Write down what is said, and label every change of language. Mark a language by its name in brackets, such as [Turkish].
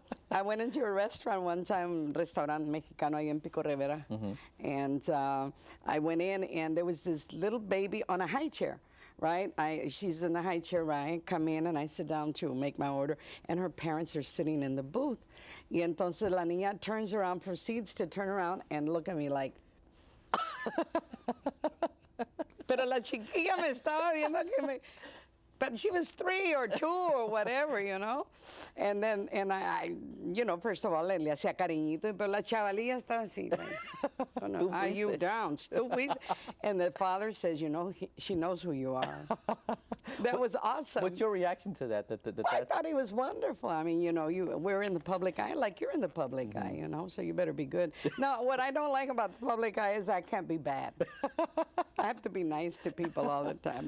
[English] I went into a restaurant one time, [Spanish] restaurant mexicano ahí en Pico Rivera, [English] and I went in, and there was this little baby on a high chair. Right? She's in the high chair, right? Come in and I sit down to make my order, and her parents are sitting in the booth. [Spanish] Y entonces la niña [English] turns around, proceeds to turn around and look at me like. [Spanish] Pero la chiquilla me estaba viendo que me. [English] But she was 3 or 2 or whatever, you know. And then, I you know, first of all, [Spanish] le hacía cariñito, pero la chavalilla estaba así. [English] Like, oh, no, are you down? And the father says, you know, she knows who you are. That was awesome. What's your reaction to that? I thought he was wonderful. I mean, you know, we're in the public eye, like you're in the public eye, you know, so you better be good. Now, what I don't like about the public eye is I can't be bad. I have to be nice to people all the time.